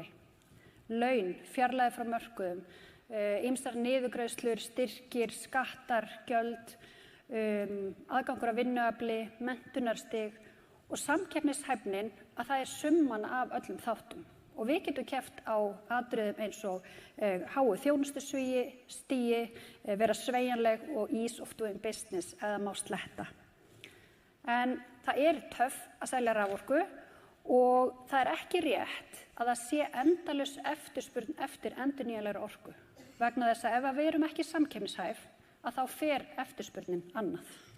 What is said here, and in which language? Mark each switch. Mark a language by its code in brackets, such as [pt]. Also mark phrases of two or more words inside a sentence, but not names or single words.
[is] Laun, fjarlægð frá mörkuðum, ýmsar niðurgreiðslur, styrkir, skattar, gjöld, aðgangur að vinnuafli, menntunarstig og samkeppnishæfnin að það summan af öllum þáttum. Og við getum keppt á atriðum eins og háu þjónustusstigi, vera sveigjanleg og [en] ease of doing business [is] eða má sletta. En það töff að selja raforku og það ekki rétt að það sé endalaus eftirspurn eftir endurnýjanlegri orku. Vegna þess að ef við erum ekki samkeppnishæf að þá fer eftirspurnin annað.